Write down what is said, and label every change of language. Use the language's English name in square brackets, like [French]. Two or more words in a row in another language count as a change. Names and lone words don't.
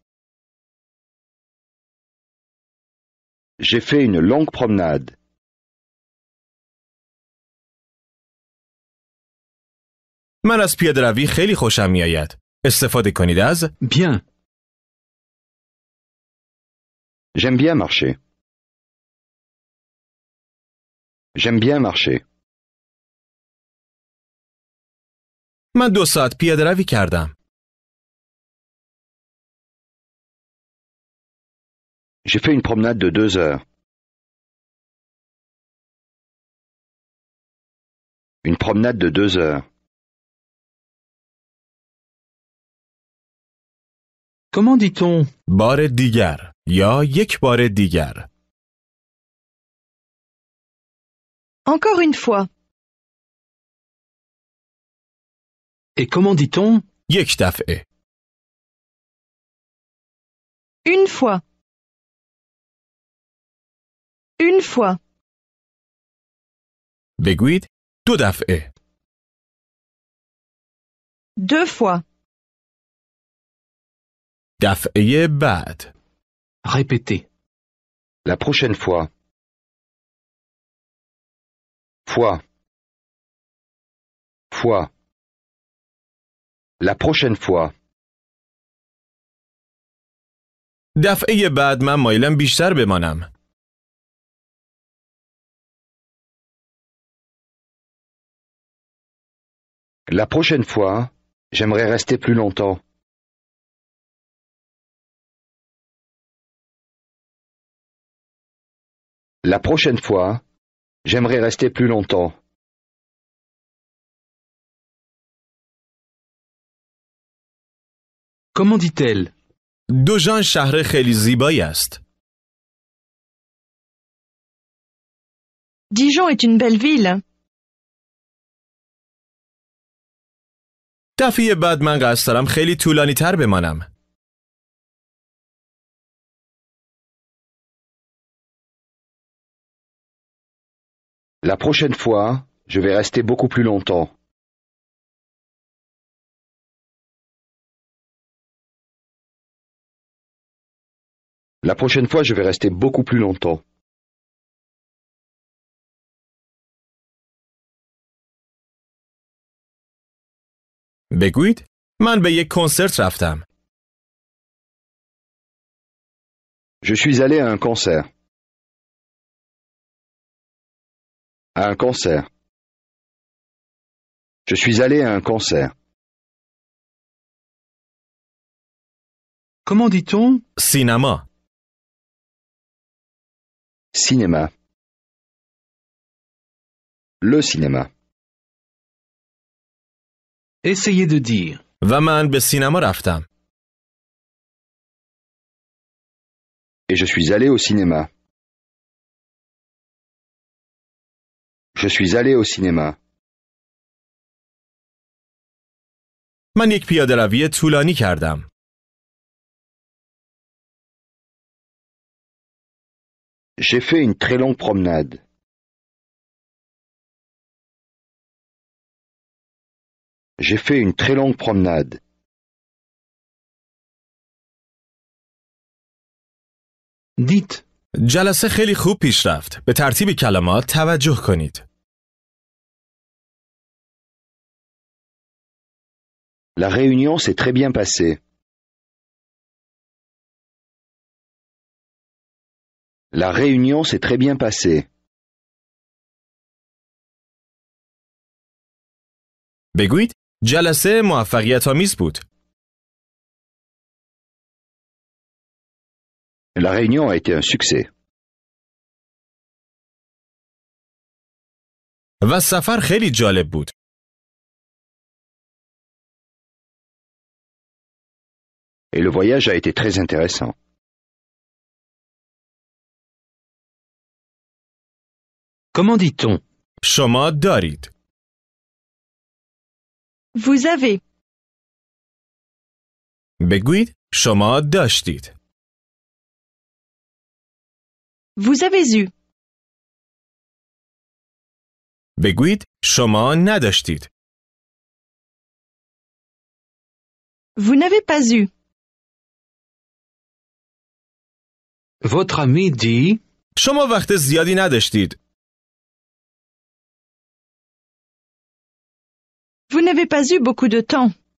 [French] J'ai fait une longue promenade. [Persian] من از پیاده‌روی خیلی خوشم میآید. استفاده کنید از [French] Bien. J'aime bien marcher. J'aime bien marcher. [Persian] من 2 ساعت پیاده‌روی کردم. [French] J'ai fait une promenade de 2 heures. Une promenade de 2 heures. Comment dit-on [Persian] بار دیگر یا یک بار دیگر. [French] Encore une fois. et comment dit-on [Persian] یک دفعه. [French] Une fois. Une fois. [Persian] بگویید 2 دفعه. [French] Deux fois. [Persian] دفعه بعد. [French] Répétez. La prochaine fois. Fois. Fois. La prochaine fois. [Persian] دفعه بعد من مایلم بیشتر بمانم. [French] La prochaine fois, j'aimerais rester plus longtemps. La prochaine fois, j'aimerais rester plus longtemps. Comment dit-elle [Persian] دوژان شهر خیلی زیبایی است. [French] Dijon est une belle ville. [Persian] دفعه بعد من قصد دارم خیلی طولانی تر بمانم. [French] La prochaine fois, je vais rester beaucoup plus longtemps. La prochaine fois, je vais rester beaucoup plus longtemps. [Persian] بگویید من به یک کنسرت رفتم. [French] Je suis allé à un concert. À un concert. Je suis allé à un concert. Comment dit-on [Persian] سینما. [French] Cinéma. Le cinéma. Essayez de dire. [Persian] و من به سینما رفتم. [French] Et je suis allé au cinéma. Je suis allé au cinéma. [Persian] من یک پیاده‌روی طولانی کردم. [French] J'ai fait une très longue promenade. J'ai fait une très longue promenade. Dites. [Persian] جلسه خیلی خوب پیش رفت. به ترتیب کلمات توجه کنید. [French] La réunion s'est très bien passée. La réunion s'est très bien passée. [Persian] بگویید جلسه موفقیت‌آمیز بود. [French] La réunion a été un succès. [Persian] و سفر خیلی جالب بود. [French] Et le voyage a été très intéressant. Comment dit-on [Persian] شما دارید. [French] Vous avez. [Persian] بگویید شما داشتید. [French] Vous avez eu. [Persian] بگویید شما نداشتید. [French] Vous n'avez pas eu. Votre ami dit [Persian] شما وقت زیادی نداشتید. [French] Vous n'avez pas eu beaucoup de temps.